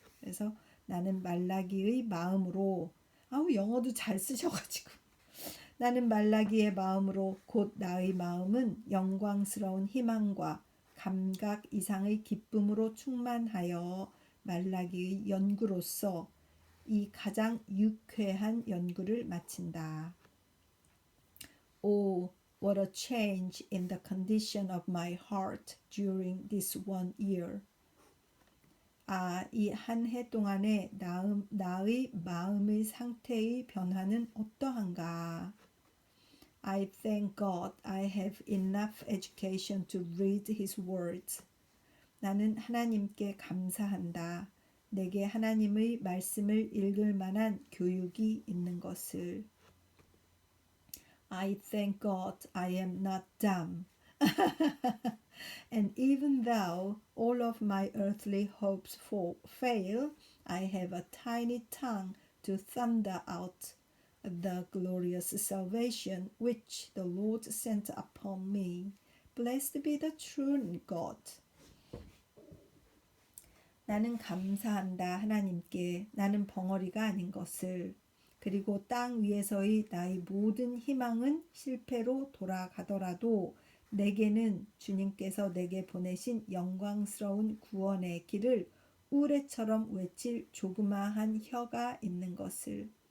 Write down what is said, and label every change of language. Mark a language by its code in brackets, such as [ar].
[ko] 그래서 나는 말라기의 마음으로, 영어도 잘 쓰셔가지고, 나는 말라기의 마음으로 곧 나의 마음은 영광스러운 희망과 감각 이상의 기쁨으로 충만하여 말라기의 연구로서 이 가장 유쾌한 연구를 마친다. [en] Oh, what a change in the condition of my heart during this 1 year. [ko] 이 한 해 동안의 나의 마음의 상태의 변화는 어떠한가? [en] I thank God I have enough education to read His words. [ko] 나는 하나님께 감사한다. 내게 하나님의 말씀을 읽을 만한 교육이 있는 것을. [en] I thank God I am not dumb. And even though all of my earthly hopes fail, I have a tiny tongue to thunder out the glorious salvation which the Lord sent upon me. Blessed be the true God. [ko] 나는 감사한다 하나님께 나는 벙어리가 아닌 것을. 그리고 땅 위에서의 나의 모든 희망은 실패로 돌아가더라도 내게는 주님께서 내게 보내신 영광스러운 구원의 길을 우레처럼 외칠 조그마한 혀가 있는 것을.